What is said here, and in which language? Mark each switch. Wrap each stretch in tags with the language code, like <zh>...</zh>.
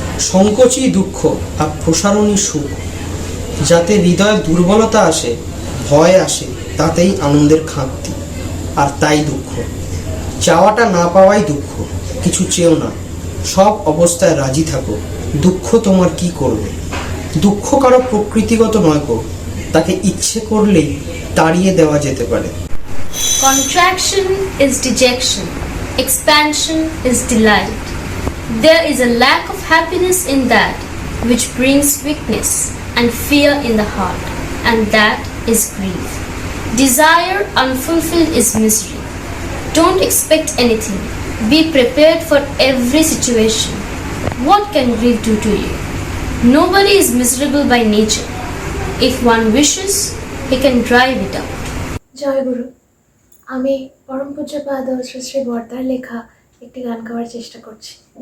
<bn>সংকোচই দুঃখ আর প্রসারণই সুখ। যাতে হৃদয়ে দুর্বলতা আসে, ভয় আসে, তাতেই আনন্দের খাঁকতি, আর তাই দুঃখ। চাওয়াটা না পাওয়াই দুঃখ। কিছু চেও না, সব অবস্থায় রাজি থাকো। দুঃখ তোমার কি করবে? দুঃখ কারো প্রকৃতিগত নয় গো, তাকে ইচ্ছে করলেই তাড়িয়ে দেওয়া যেতে পারে।</bn> <en>Contraction is dejection, expansion is delight. There is a lack of happiness in that which brings weakness and fear in the heart, and that is grief. Desire unfulfilled is misery. Don't expect anything, Be prepared for every situation. What can grief do to you? Nobody is miserable by nature. If one wishes, he can drive it out.</en> <bn>জয় গুরু। আমি পরম পূজ্যপাদ শ্রী শ্রী বর্দার লেখা একটি গান গাওয়ার চেষ্টা করছি।</bn>